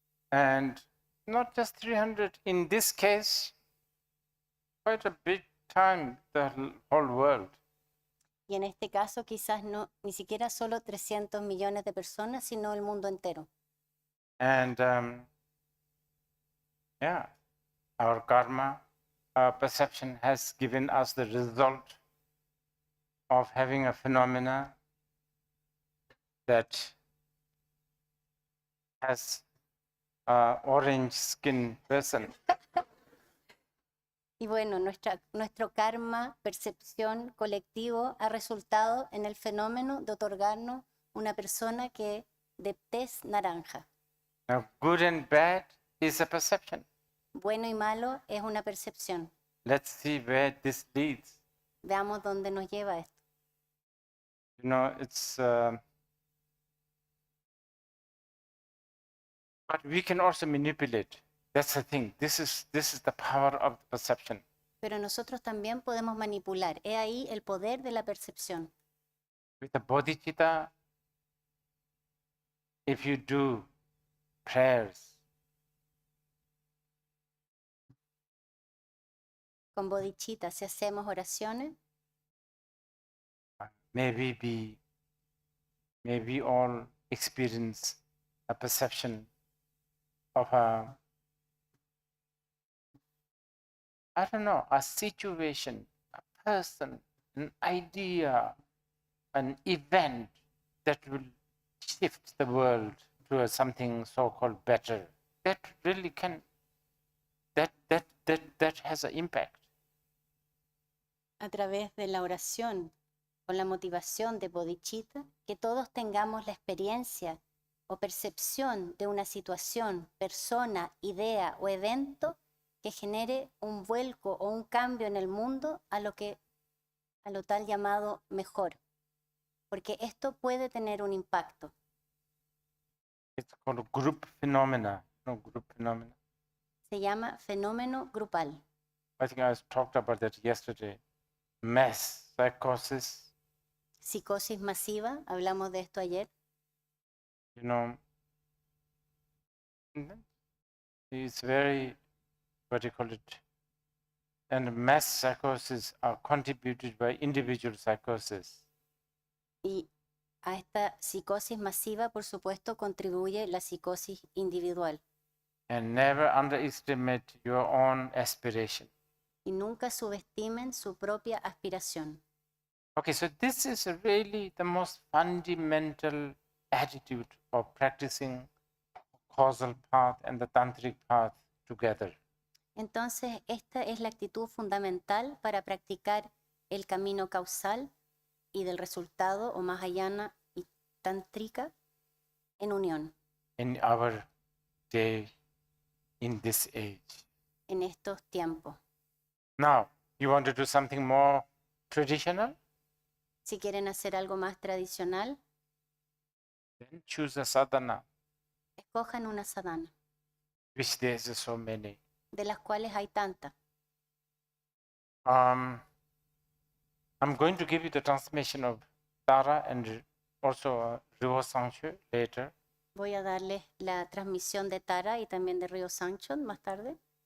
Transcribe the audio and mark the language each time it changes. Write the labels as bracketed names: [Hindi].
[English] And not just 300, in this case, quite a big time, the whole world. [Spanish] Y en este caso quizás no, ni siquiera solo 300 millones de personas, sino el mundo entero. [English] And our karma perception has given us the result of having a phenomena that has orange skin person. [Spanish] Y bueno, nuestro karma, percepción colectivo, ha resultado en el fenómeno de otorgarnos una persona que de tez naranja. [English] Now, good and bad is a perception. [Spanish] Bueno y malo es una percepción. [English] Let's see where this leads. [Spanish] Veamos dónde nos lleva esto. [English] You know, it's. But we can also manipulate. That's the thing. This is the power of perception. [Spanish] Pero nosotros también podemos manipular. He ahí el poder de la percepción. [English] With the bodhicitta, if you do prayers, [Spanish] Con bodhichitta, si hacemos oraciones, [English] may we all experience a perception of a, I don't know, a situation, a person, an idea, an event that will shift the world to a something so-called better. That really can, that has an impact. [Spanish] a través de la oración, con la motivación de bodhichitta, que todos tengamos la experiencia o percepción de una situación, persona, idea o evento que genere un vuelco o un cambio en el mundo a lo tal llamado mejor. Porque esto puede tener un impacto. [English] It's called group phenomena. No, group phenomena. [Spanish] Se llama fenómeno grupal. [English] I think I talked about that yesterday. Mass psychosis, [Spanish] Psicosis masiva, hablamos de esto ayer. [English] you know, it's very, what do you call it? And mass psychosis are contributed by individual psychosis. [Spanish] Y a esta psicosis masiva, por supuesto, contribuye la psicosis individual. [English] And never underestimate your own aspiration. [Spanish] Y nunca subestimen su propia aspiración. [English] Okay, so this is really the most fundamental attitude of practicing causal path and the tantric path together. [Spanish] Entonces, esta es la actitud fundamental para practicar el camino causal y del resultado o mahayana y tántrica en unión, [English] In our day, in this age. [Spanish] en estos tiempos. [English] Now, you want to do something more traditional? [Spanish] Si quieren hacer algo más tradicional, [English] Then choose a sadhana, [Spanish] escojan una sadhana, [English] which there's so many. [Spanish] de las cuales hay tantas. [English] I'm going to give you the transmission of Tara and also Ryo Sancho later. [Spanish] Voy a darles la transmisión de Tara y también de Ryo Sanchon más tarde.